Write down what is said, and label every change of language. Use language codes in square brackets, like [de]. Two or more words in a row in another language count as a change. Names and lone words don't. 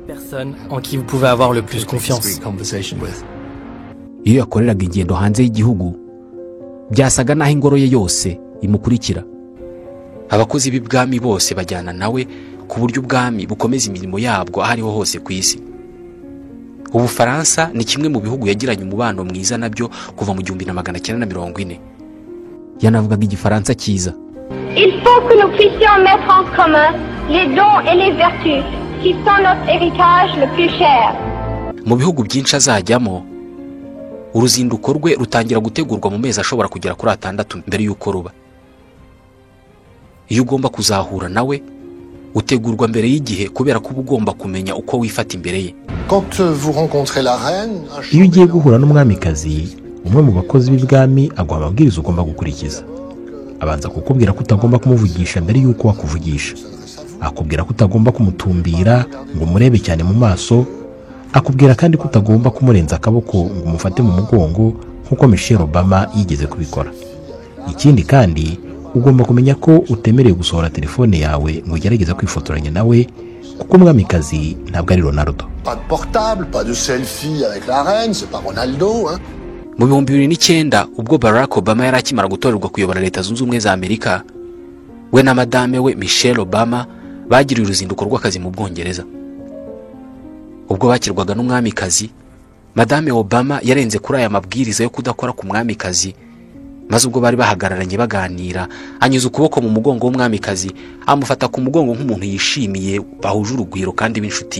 [rw] Iyo yakoreraga ingendo hanze y'igihugu, byasaga naho ingoro ye yose imukurikira. Abakozi b'ibwami bose bajyana nawe ku buryo ubwami bukomeza imirimo yabwo ahariho hose ku isi. Ubufaransa ni kimwe mu bihugu yagiranye umubano mwiza nabyo kuva mu 1940. Yanavugaga igifaransa cyiza. [fr] Il faut que nous puissions mettre en commun les dons et les vertus qui sont notre héritage le plus cher. [rw] Mu bihugu byinshi azajyamo, uruzinduko rwe rutangira gutegurwa mu mezi ashobora kugera kuri 6 mbere y'uko ruba. Iyo ugomba kuzahura nawe, utegurwa mbere y'igihe kubera ko ugomba kumenya uko wifata imbere ye. [fr] Quand vous rencontrez la reine, [rw] iyo ugiye guhura n'umwamikazi, umwe mu bakozi b'ibwami aguha amabwiriza ugomba gukurikiza. Abanza kukubwira ko utagomba kumuvugisha mbere y'uko wakuvugisha. Akubwira ko utagomba kumutumbira ngo murebe cyane mu maso. Akubwira kandi ko utagomba kumurenza akaboko ngo umufate mu mugongo nk'uko Michelle Obama yigeze kubikora. Ikindi kandi ugomba kumenya ko utemerewe gusohora telefone yawe ngo ugerageze kwifotoranya nawe, kuko umwamikazi ntabwo ari Ronaldo. [fr] Pas de portable, pas de selfie avec la reine, c'est pas Ronaldo, hein. [rw] Mu 2009 ubwo Barack Obama yari akimara gutorerwa kuyobora Leta Zunze Ubumwe za Amerika, we na madame we Michelle Obama bagiriye uruzinduko rw'akazi mu Bwongereza. Ubwo bakirwaga n'umwamikazi, Madame Obama yarenze kuri aya mabwiriza yo kudakora ku mwamikazi, maze ubwo bari bahagararanye baganira anyuze ukuboko mu mugongo w'umwamikazi amufata ku mugongo nk'umuntu yishimiye bahuje urugwiro kandi b'inshuti.